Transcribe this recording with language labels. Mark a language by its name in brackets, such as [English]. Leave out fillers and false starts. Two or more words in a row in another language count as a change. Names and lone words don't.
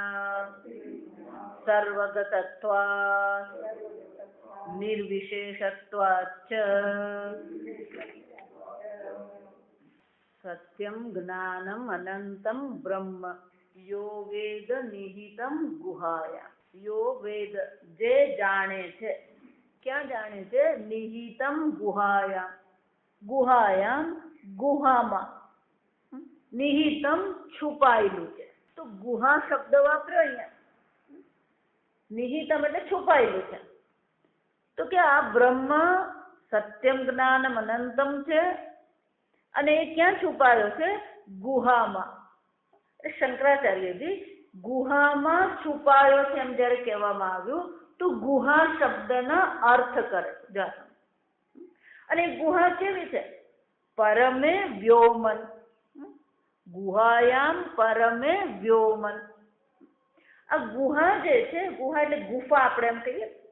[Sanskrit] सर्वगतत्वात् निर्विशेषत्वाच्च सत्यं ज्ञानम अनंतं ब्रह्म यो वेद निहितं गुहाया यो वेद [Gujarati] જે જાણે છે ક્યા જાણે છે [Sanskrit] निहितं गुहाया [Gujarati] गुहायां गुहामा निहितं છુપાયેલું છે તો ગુહા શબ્દ વાપર્યો અહીંયા નિહિતમ એટલે છુપાયેલું છે તો કે આ બ્રહ્મ [Sanskrit] सत्यम् ज्ञानम् अनन्तम् [Gujarati] છે અને એ ક્યાં છુપાયો છે ગુહામાં એટલે શંકરાચાર્યજી ગુહામાં છુપાયો છે એમ જ્યારે કહેવામાં આવ્યું તો ગુહા શબ્દનો અર્થ કરે છે અને ગુહા કેવી છે [Sanskrit] परमे व्योमन् गुहायाम् परमे व्योमन् [Gujarati] આ ગુહા જે છે ગુહા એટલે ગુફા આપણે એમ કહીએ